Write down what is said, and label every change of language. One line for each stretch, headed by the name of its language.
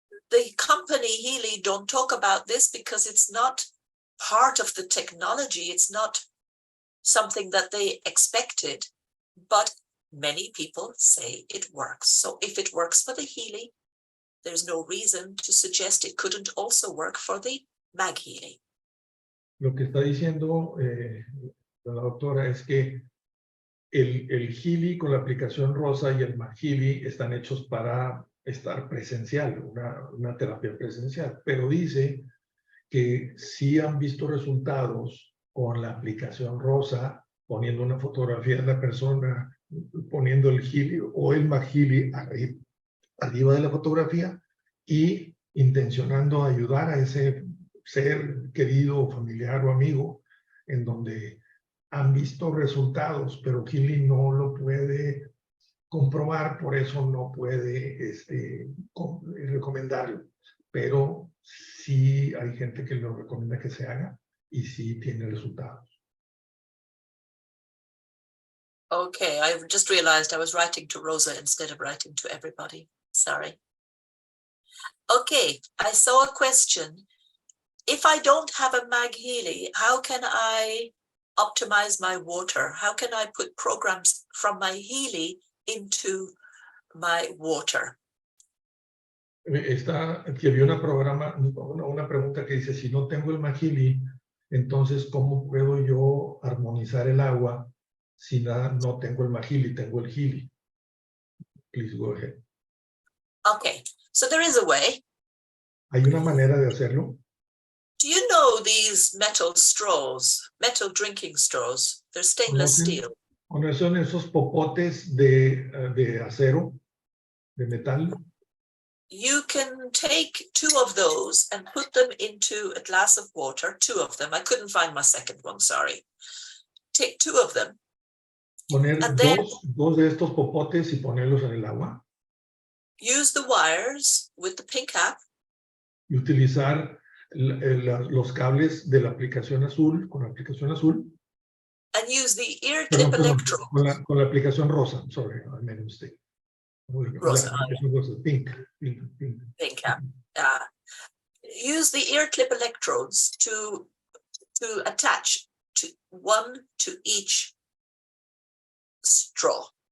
English: The company Healy don't talk about this because it's not part of the technology. It's not something that they expected, but many people say it works. So if it works for the Healy, there's no reason to suggest it couldn't also work for the MagHealy.
Spanish: Lo que está diciendo la doctora es que el Healy con la aplicación rosa y el MagHealy están hechos para estar presencial, una terapia presencial, pero dice que sí han visto resultados con la aplicación rosa, poniendo una fotografía de la persona, poniendo el Healy o el MagHealy arriba de la fotografía y intencionando ayudar a ese ser querido, familiar o amigo, en donde han visto resultados, pero Healy no lo puede comprobar, por eso no puede recomendarlo. Pero sí hay gente que lo recomienda que se haga y sí tiene resultados.
English: Okay, I just realized I was writing to Rosa instead of writing to everybody. Sorry. Okay, I saw a question. If I don't have a MagHealy, how can I optimize my water? How can I put programs from my Healy into my water?
Spanish: Aquí había una pregunta que dice, si no tengo el MagHealy, entonces ¿cómo puedo yo armonizar el agua si no tengo el MagHealy, tengo el Healy?
English: Please go ahead. Okay, so there is a way.
Spanish: ¿Hay una manera de hacerlo?
English: Do you know these metal straws, metal drinking straws? They're stainless steel.
Spanish: ¿Conocen esos popotes de acero, de metal?
English: You can take 2 of those and put them into a glass of water, 2 of them. I couldn't find my second one, sorry. Take 2 of them
Spanish: Poner
English: And then
Spanish: dos de estos popotes y ponerlos en el agua.
English: use the wires with the pink app
Spanish: Y utilizar los cables de la aplicación azul, con la aplicación azul.
English: and use the ear clip
Spanish: Perdón,
English: electrode.
Spanish: con la aplicación rosa.
English: Sorry, I made a mistake.
Spanish: Rosa, La aplicación rosa, pink.
English: pink app. Use the ear clip electrodes to attach one to each straw.